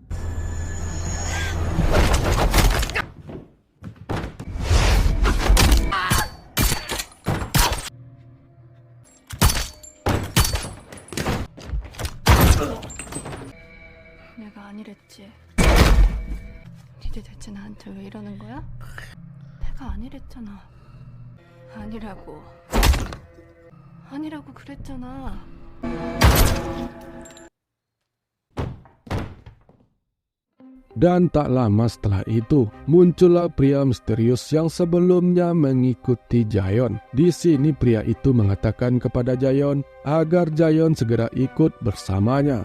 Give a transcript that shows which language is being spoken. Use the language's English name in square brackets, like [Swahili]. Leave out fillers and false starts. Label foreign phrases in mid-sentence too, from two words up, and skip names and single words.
[Korean] 내가 아니랬지. 니들 대체 나한테 왜 이러는 거야? 내가 아니랬잖아. 아니라고 그랬잖아. [Indonesian] Dan tak lama setelah itu, muncullah pria misterius yang sebelumnya mengikuti Jayon. Di sini pria itu mengatakan kepada Jayon agar Jayon segera ikut bersamanya.